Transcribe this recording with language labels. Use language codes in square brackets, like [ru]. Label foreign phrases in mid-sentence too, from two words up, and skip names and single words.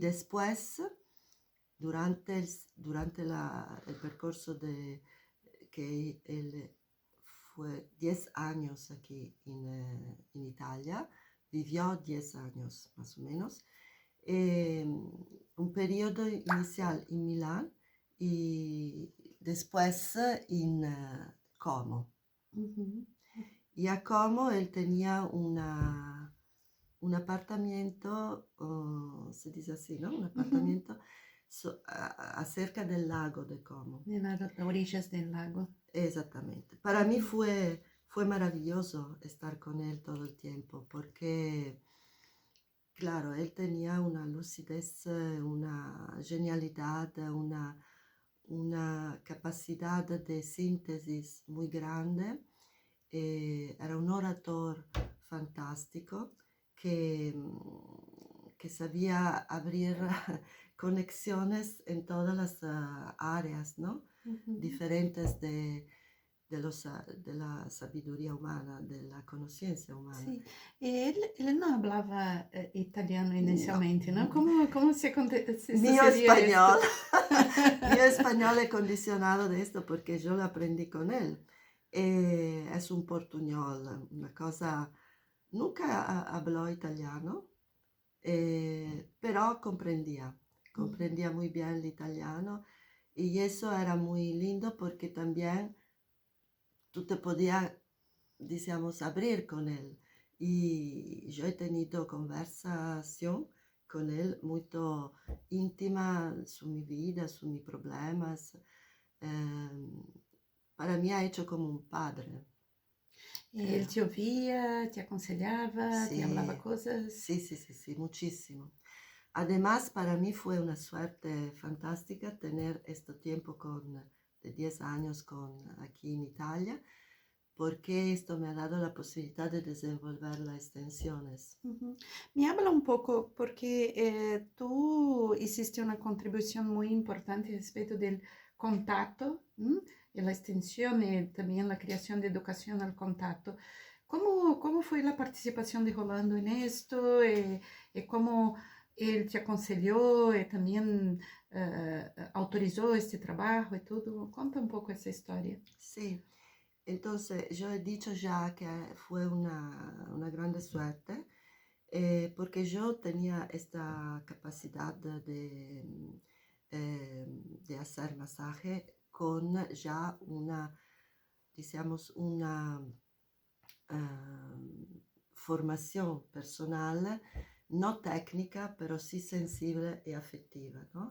[es] después, durante el percurso que él fue 10 años aquí en Italia, vivió 10 años más o menos, un periodo inicial en Milán y después en Como. uhum, Y a Como él tenía un apartamento, se dice así, ¿no? Un uhum. apartamento acerca del lago de Como. [pt] E nas origens [es] del lago. Exactamente. Para mí Uhum, fue maravilloso estar con él todo el tiempo porque, claro, él tenía una lucidez, una genialidad, una capacidad de síntesis muy grande. Era un orador fantástico que sabía abrir conexiones en todas las áreas, ¿no? uhum. Diferentes de la sabiduría humana, de la conciencia humana. [pt] Sim. E ele não falava italiano [es] No. [pt] inicialmente, não? Como se [es] Mío sucedía esto? español, mío español es condicionado de esto porque yo lo aprendí con él. Es un portuñol, una cosa, nunca habló italiano, pero Uhum, comprendía muy bien el italiano y eso era muy lindo porque también tú te podías, digamos, abrir con él. Y yo he tenido conversación con él muy íntima su mi vida, su mis problemas. Em, para mí ha hecho como un padre. [pt] E ele Eh, te ouvia, te aconselhava, te falava [es] sí, [pt] coisas? [es] sí, sí, sí, sí, muchísimo. Además, para mí fue una suerte fantástica tener este tiempo de 10 años aquí en Italia, porque esto me ha dado la posibilidad de desenvolver las extensiones. [pt] Uhum. [es] Me habla [pt] um pouco, porque [es] tu hiciste [pt] uma contribuição muito importante a respeito do contato, e a extensão e também a criação de educação ao contato. Como foi a participação de Rolando nisto e como ele te aconselhou e também autorizou este trabalho e tudo? Conta um pouco essa história. [es] Sí, entonces yo he dicho ya que fue una grande suerte porque yo tenía esta capacidad de hacer masaje con ya una, digamos, una formación personal, no técnica, pero sí sensible y afectiva, ¿no?